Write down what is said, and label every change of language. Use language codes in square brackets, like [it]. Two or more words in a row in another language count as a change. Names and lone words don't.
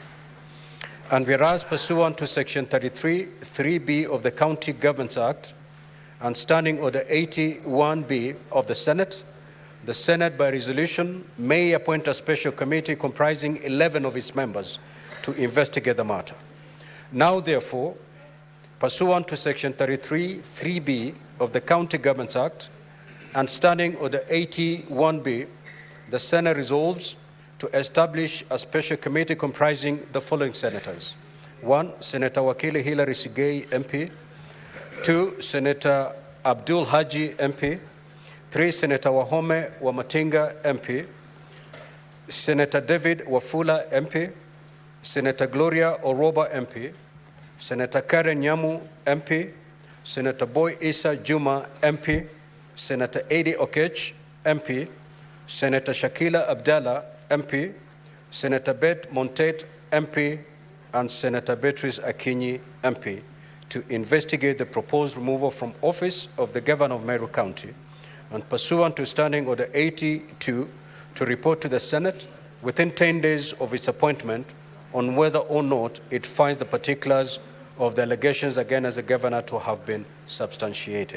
[en] And whereas pursuant to Section 33(3)(b) of the County Governments Act and Standing Order 81B of the Senate by resolution may appoint a special committee comprising 11 of its members to investigate the matter. Now, therefore, pursuant to Section 33(3)(b) of the County Governments Act and Standing Order 81B, the Senate resolves to establish a special committee comprising the following senators. 1, Senator Wakili Hilary Sigei, MP. 2, Senator Abdul Haji, MP. 3, Senator Wahome Wamatinga, MP. Senator David Wafula, MP. Senator Gloria Oroba, MP. Senator Karen Nyamu, MP. Senator Boy Issa Juma, MP, Senator Eddie Okech, MP, Senator Shakila Abdallah, MP, Senator Bet Montet, MP, and Senator Beatrice Akinyi, MP, to investigate the proposed removal from office of the Governor of Meru County, and pursuant to Standing Order 82, to report to the Senate within 10 days of its appointment on whether or not it finds the particulars of the allegations against the Governor to have been substantiated.